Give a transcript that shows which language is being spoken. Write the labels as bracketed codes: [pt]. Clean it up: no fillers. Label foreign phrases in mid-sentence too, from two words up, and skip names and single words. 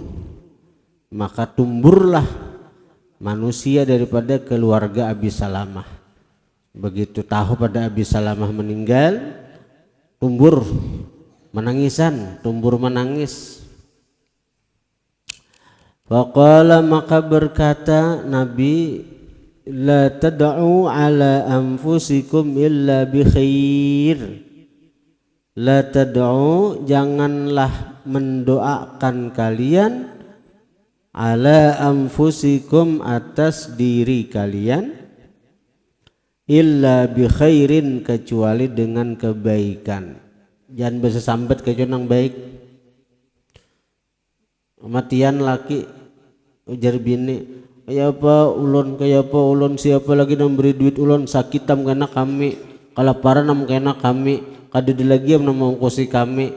[bjn] Maka tumburlah manusia daripada keluarga Abi Salamah. Begitu tahu pada Abi Salamah meninggal, tumbur menangisan, tumbur menangis. [id] Faqala, maka berkata Nabi, [ar] لا تدعوا على أنفسكم إلا بخير. لا تدعوا, [id] janganlah mendoakan kalian, [ar] على أنفسكم, [id] atas diri kalian, [ar] إلا بخير, [id] kecuali dengan kebaikan. [bjn] Jangan bisa sambat kecuali yang baik. Kematian laki ujar bini, kaya apa ulun siapa lagi yang beri duit ulun, sakitam kena kami, kalaparan nam kena kami, kadedi lagi yang mengungkusi kami.